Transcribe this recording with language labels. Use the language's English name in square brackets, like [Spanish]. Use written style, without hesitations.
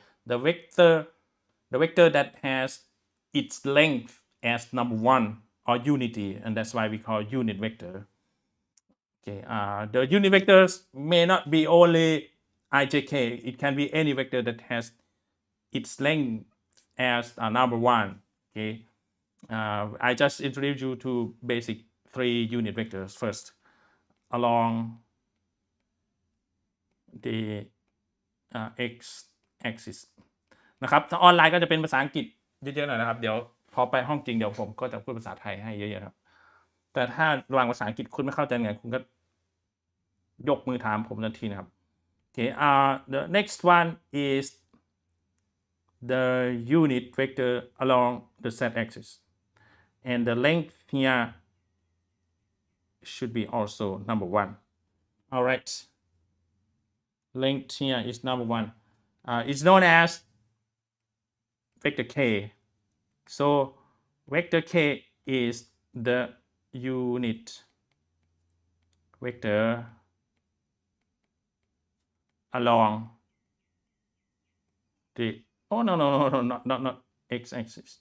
[English] Okay, the vector that has its length as number 1 or unity, and that's why we call unit vector. Okay, the unit vectors may not be only ijk. It can be any vector that has its length as number 1. Okay, I just introduced you to basic 3 unit vectors first along the x-axis [Thai] นะครับถ้าออนไลน์ก็จะเป็นภาษาอังกฤษเยอะๆหน่อยนะครับเดี๋ยวพอไปห้องจริงเดี๋ยวผมก็จะพูดภาษาไทยให้เยอะๆครับ แต่ถ้าระหว่างภาษาอังกฤษคุณไม่เข้าใจไงคุณก็ยกมือถามผมทันทีนะครับ [English] Okay, the next one is the unit vector along the z-axis, and the length here should be also number 1. All right, length here is number 1. It's known as vector k. So vector k is the unit vector along the not x-axis.